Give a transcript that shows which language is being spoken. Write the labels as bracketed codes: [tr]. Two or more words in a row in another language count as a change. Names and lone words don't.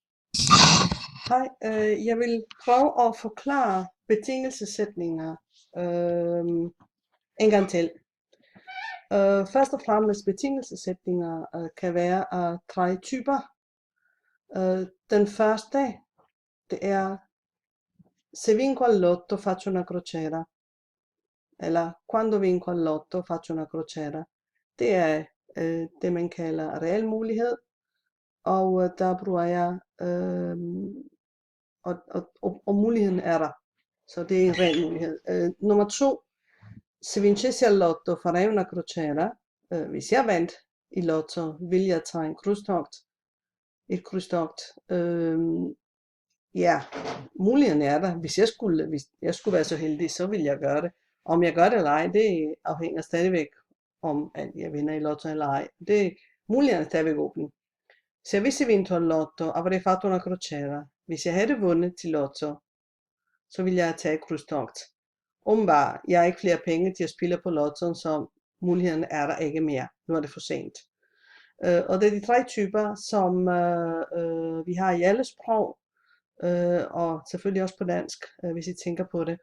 [da] Hej, jeg vil prøve at forklare betingelsessætninger en gang til. Først og fremmest betingelsessætninger kan være af tre typer. Den første, det er [it] se vinco al lotto faccio una crociera, [da] eller [it] quando vinco al lotto faccio una crociera. [da] Det er det man kalder reel mulighed, og der bruger jeg og muligheden er der. Så det er en ren mulighed. Nummer to, [it] se vincessi al lotto farei una crociera. [da] Hvis jeg vandt i lotto, vil jeg tage en krydstogt. Et krydstogt. Ja, muligheden er der. Hvis jeg skulle være så heldig, så vil jeg gøre det. Om jeg gør det eller ej, det afhænger stadigvæk om, at jeg vinder i lotto eller ej. Muligheden er stadigvæk åben. [it] Se avessi vinto al lotto, avrei fatto una crociera. [da] Hvis jeg havde vundet til lotto, så ville jeg tage krydstogt. Åbenbart, jeg har ikke flere penge til at spille på lottoen, så muligheden er der ikke mere. Nu er det for sent. Og det er de tre typer, som vi har i alle sprog, og selvfølgelig også på dansk, hvis I tænker på det.